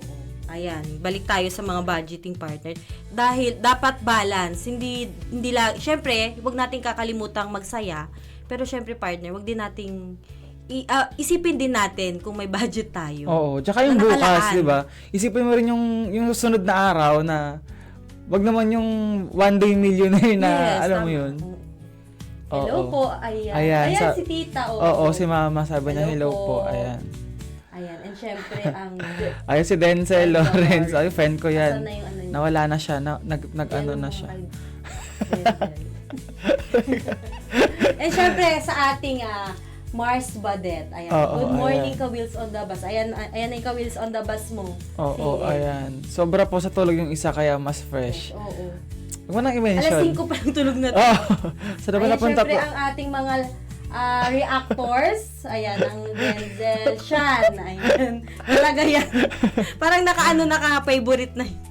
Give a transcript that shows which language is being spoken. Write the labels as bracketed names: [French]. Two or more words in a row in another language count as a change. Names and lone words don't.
[Filipino] Ayan, balik tayo sa mga budgeting partner. Dahil dapat balance, hindi lang, syempre, huwag nating kakalimutang magsaya, pero syempre partner, huwag din nating isipin din natin kung may budget tayo. Oo, tsaka yung Na bukas, nakalaan. di ba? Isipin mo rin yung susunod na araw na wag naman yung [English] one day millionaire [Filipino] na Yes, alam mo tama. yun. Hello Oo. po, ayan. Ayan, Ayan, si tita. Oo, si mama sabi niya hello Hello po. po. Ayan. Ayan, and syempre, ang... Ayun si Denzel Lawrence. Ay, friend ko Asan yan. na yung ano yun? Nawala na siya. Nag-ano na siya. And syempre, sa ating Mars Badet. Ayan. Oo, [English] Good morning, [Filipino] ayan. [English] ka-wheels on the bus. [Filipino] Ayan na yung ka- [English] wheels on the bus [Filipino] mo. Oo, Si Ed. ayan. Sobra po sa tulog yung isa kaya mas fresh. Oo. Huwag mo nang Alas i-mention. 5 pa lang tulog na to. Oo. Sa naman Ayan, napunta syempre, po. ang ating mga reactors. Ayan, ang Denzel, Sean. Ayan. Talaga yan. Parang naka-favorite na yun.